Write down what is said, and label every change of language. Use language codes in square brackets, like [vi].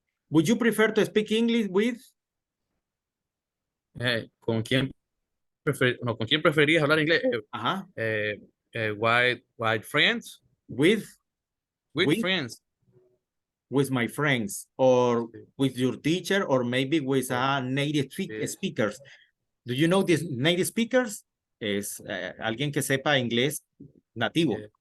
[en] Would you prefer to speak English with? [es] ¿Con quién ¿con quién preferías hablar inglés? Ajá. [en] White friends? With Friends. with my friends or with your teacher or maybe with native speakers. Do you know these native speakers? [es] Es alguien que sepa inglés nativo.